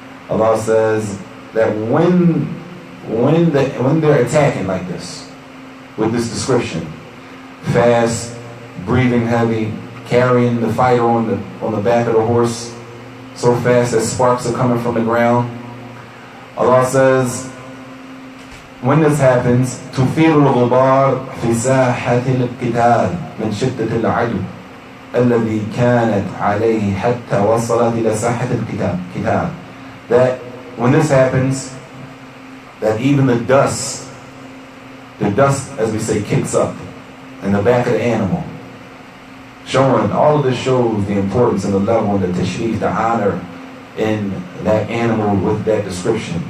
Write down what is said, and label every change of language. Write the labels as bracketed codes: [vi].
[en] Allah says that when they're attacking like this, with this description, fast, breathing heavy, carrying the fire on the back of the horse, so fast that sparks are coming from the ground. Allah says, when this happens, [ar] تُثِيرُ الْغُبَارِ فِي سَاحَةِ الْقِتَالِ مِنْ شِدَّةِ الْعَدْوِ الَّذِي كَانَتْ عَلَيْهِ حَتَّى وَصَلَتْ إِلَى سَاحَةِ الْقِتَالِ. [en] That when this happens, that even the dust, as we say, kicks up in the back of the animal. Showing, all of this shows the importance and the level and the tashrif, the honor in that animal with that description.